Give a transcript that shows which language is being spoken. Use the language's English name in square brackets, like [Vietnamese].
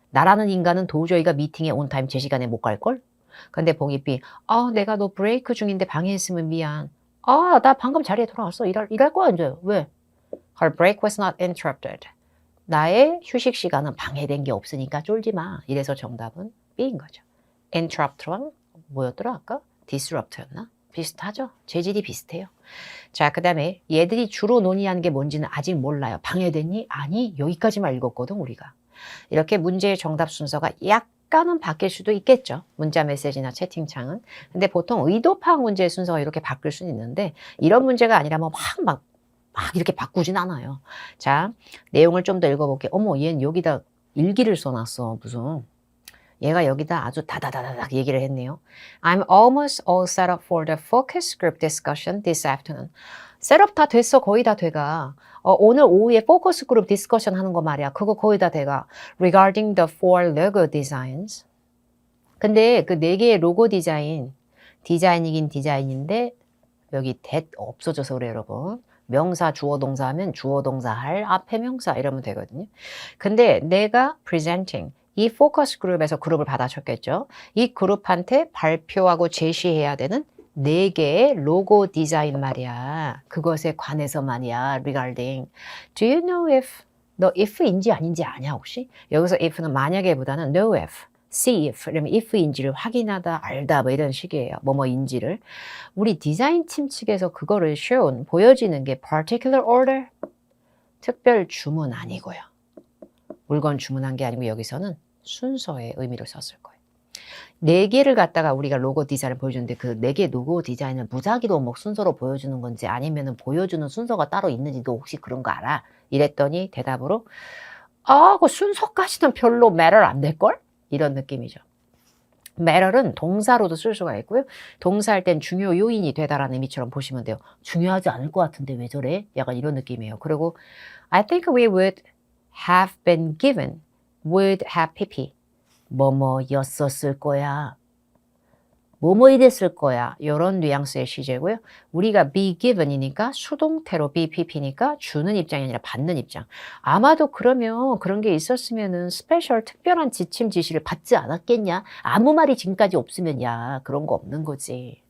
[Korean] 나라는 인간은 도저히가 미팅에 [English] on time [Korean] 제 시간에 못 갈걸? 근데 봉이 B. 내가 너 브레이크 중인데 방해했으면 미안. 나 방금 자리에 돌아왔어. 일할 거야 이제. 왜? [English] Her break was not interrupted. [Korean] 나의 휴식 시간은 방해된 게 없으니까 쫄지 마. 이래서 정답은 B인 거죠. interrupt랑 뭐였더라 아까? disrupt였나? 비슷하죠? 재질이 비슷해요. 자, 그 다음에 얘들이 주로 논의하는 게 뭔지는 아직 몰라요. 방해됐니? 아니, 여기까지만 읽었거든, 우리가. 이렇게 문제의 정답 순서가 약간은 바뀔 수도 있겠죠. 문자 메시지나 채팅창은. 근데 보통 의도 파악 문제의 순서가 이렇게 바뀔 수는 있는데 이런 문제가 아니라면 막 이렇게 바꾸진 않아요. 자, 내용을 좀 더 읽어볼게요. 어머, 얘는 여기다 일기를 써놨어. 무슨. 얘가 여기다 아주 다다다닥 얘기를 했네요. [English] I'm almost all set up for the focus group discussion this afternoon. [Korean] 셋업 다 됐어. 거의 다 돼가. 오늘 오후에 포커스 그룹 디스커션 하는 거 말이야. 그거 거의 다 돼가. [English] Regarding the four logo designs. [Korean] 근데 그 4개의 로고 디자인이긴 디자인인데 여기 that 없어져서 그래요, 여러분. 명사, 주어, 동사 하면 주어, 동사 할 앞에 명사 이러면 되거든요. 근데 내가 presenting 이 포커스 그룹에서 그룹을 받아줬겠죠. 이 그룹한테 발표하고 제시해야 되는 4개의 로고 디자인 말이야. 그것에 관해서 말이야. [English] regarding. Do you know if? [Korean] 너 if인지 아닌지 아냐 혹시? 여기서 if는 만약에보다는 know if, see if. 그러면 if인지를 확인하다, 알다 뭐 이런 식이에요. 뭐뭐인지를. 우리 디자인 팀 측에서 그거를 보여지는 게 [English] particular order? [Korean] 특별 주문 아니고요. 물건 주문한 게 아니고 여기서는 순서의 의미를 썼을 거예요. 4개를 갖다가 우리가 로고 디자인을 보여주는데 그 4개 로고 디자인을 무작위로 뭐 순서로 보여주는 건지 아니면은 보여주는 순서가 따로 있는지도 혹시 그런 거 알아? 이랬더니 대답으로 아, 그 순서까지는 별로 matter 안 될걸? 이런 느낌이죠. matter은 동사로도 쓸 수가 있고요. 동사할 땐 중요 요인이 되다라는 의미처럼 보시면 돼요. 중요하지 않을 것 같은데 왜 저래? 약간 이런 느낌이에요. 그리고 [English] I think we would have been given, would have pp. [Korean] 뭐뭐였었을 거야. 뭐뭐 이랬을 거야. 이런 뉘앙스의 시제고요. 우리가 be given이니까 수동태로 be pp니까 주는 입장이 아니라 받는 입장. 아마도 그러면 그런 게 있었으면은 스페셜 특별한 지침 지시를 받지 않았겠냐? 아무 말이 지금까지 없으면 야 그런 거 없는 거지.